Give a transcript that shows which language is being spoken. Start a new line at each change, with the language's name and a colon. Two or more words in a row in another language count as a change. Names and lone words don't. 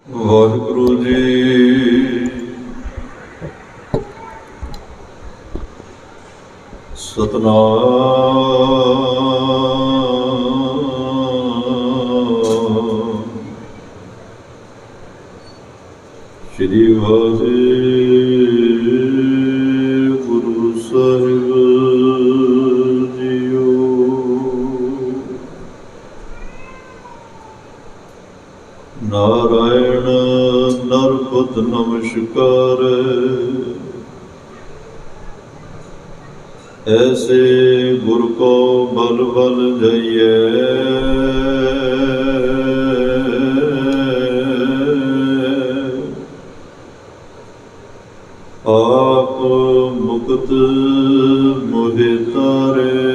Punjabi: ਵਾਹਿਗੁਰੂ ਜੀ। ਸਤਨਾਮ ਸ੍ਰੀ ਵਾਹਿਗੁਰੂ ਸਾਹਿਬ ਜੀਓ। ਨਾਰਾਇਣ ਨਰਪਤ ਨਮਸਕਾਰ। ਐਸੇ ਗੁਰ ਕੋ ਬਲ ਬਲ ਜਈਏ, ਆਪ ਮੁਕਤ ਮੋਹਿ ਤਾਰੇ।